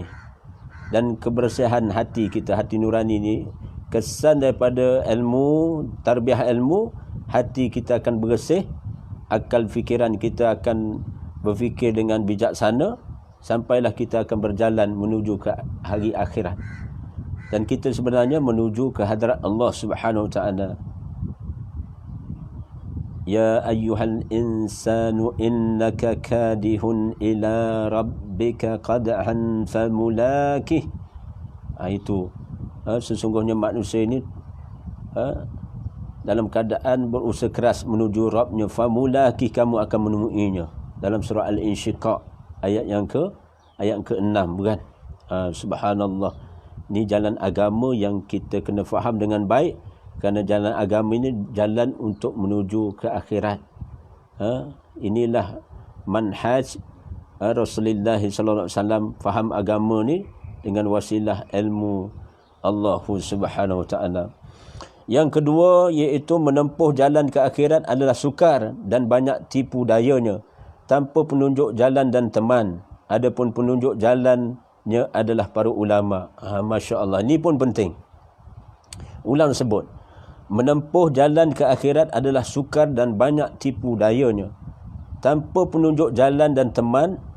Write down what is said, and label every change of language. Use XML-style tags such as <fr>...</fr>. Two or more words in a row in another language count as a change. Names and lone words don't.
<ms>Dan kebersihan hati kita, hati nurani ini, kesan daripada ilmu, tarbiyah ilmu, hati kita akan bersih, akal fikiran kita akan berfikir dengan bijaksana, sampailah kita akan berjalan menuju ke hari akhirat. Dan kita sebenarnya menuju ke hadrat</ms> <ar>الله سبحانه وتعالى. يا أيها الإنسان إنك كادح إلى ربك كدحا فملاقيه.</ar> <ms>Itu sesungguhnya manusia ini dalam keadaan berusaha keras menuju Rabbnya, famulakih, kamu akan menemuinya. Dalam surah Al-Insyiqaq ayat yang ke-6, bukan? Subhanallah. Ini jalan agama yang kita kena faham dengan baik, kerana jalan agama ini jalan untuk menuju ke akhirat. Inilah manhaj Rasulullah</ms> <ar>صلى الله عليه وسلم,</ar> <ms>faham agama ni dengan wasilah ilmu</ms> <ar>الله سبحانه وتعالى.</ar> <ms>Yang kedua, iaitu menempuh jalan ke akhirat adalah sukar dan banyak tipu dayanya, tanpa penunjuk jalan dan teman. Adapun penunjuk jalannya adalah para ulama. Masya-Allah, ini pun penting. Ulang sebut, menempuh jalan ke akhirat adalah sukar dan banyak tipu dayanya, tanpa penunjuk jalan dan teman.</ms>